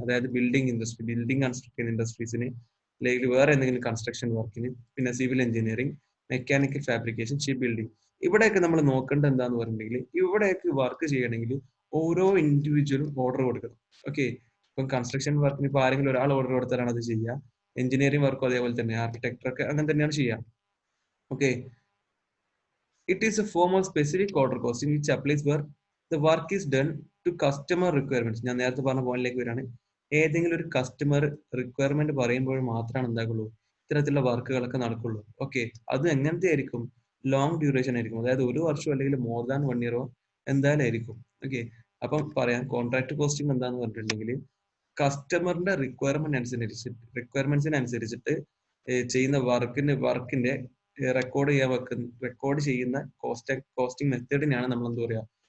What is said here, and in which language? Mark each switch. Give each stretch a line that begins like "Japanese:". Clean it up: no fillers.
Malayalam: അതായത് building industry, building construct ചെയ്യുന്ന ഇൻഡസ്ട്രീസിന്, അല്ലെങ്കിൽ വേറെ എന്തെങ്കിലും കൺസ്ട്രക്ഷൻ വർക്കിന്, പിന്നെ civil engineering, mechanical fabrication, ship building. ഇവിടെയൊക്കെ നമ്മൾ നോക്കേണ്ടത് എന്താന്ന് പറഞ്ഞിട്ടുണ്ടെങ്കിൽ ഇവിടെയൊക്കെ വർക്ക് ചെയ്യണമെങ്കിൽ ഓരോ ഇൻഡിവിജ്വലും ഓർഡർ കൊടുക്കണം. ഓക്കെ, ഇപ്പം കൺസ്ട്രക്ഷൻ വർക്കിന് ഇപ്പോൾ ആരെങ്കിലും ഒരാൾ ഓർഡർ കൊടുത്താലാണ് അത് ചെയ്യുക. എഞ്ചിനീയറിംഗ് വർക്കും അതേപോലെ തന്നെ, ആർക്കിടെക്ടർ ഒക്കെ അങ്ങനെ തന്നെയാണ് ചെയ്യുക.
English: Okay, it is a form of specific order costing which applies where the work is done to customer requirements.
Malayalam: ഞാൻ നേരത്തെ പറഞ്ഞ പോയിന്റിലേക്ക് വരികയാണ്. ഏതെങ്കിലും ഒരു കസ്റ്റമർ റിക്വയർമെന്റ് പറയുമ്പോൾ മാത്രമാണ് എന്താക്കുള്ളൂ ഇത്തരത്തിലുള്ള വർക്കുകളൊക്കെ നടക്കുള്ളൂ. ഓക്കെ, അത് എങ്ങനത്തെ ആയിരിക്കും? ലോങ് ഡ്യൂറേഷൻ ആയിരിക്കും. അതായത് 1 വർഷം അല്ലെങ്കിൽ
English: more than 1 ഇയറോ
Malayalam: എന്തായാലും ആയിരിക്കും. ഓക്കെ, അപ്പം പറയാം കോൺട്രാക്ട് കോസ്റ്റിംഗ് എന്താന്ന് പറഞ്ഞിട്ടുണ്ടെങ്കിൽ കസ്റ്റമറിന്റെ റിക്വയർമെന്റ്സിനനുസരിച്ചിട്ട് ചെയ്യുന്ന വർക്കിന്റെ റെക്കോർഡ് ചെയ്യുന്ന കോസ്റ്റിംഗ് മെത്തേഡിനാണ് നമ്മൾ എന്ത് പറയാ?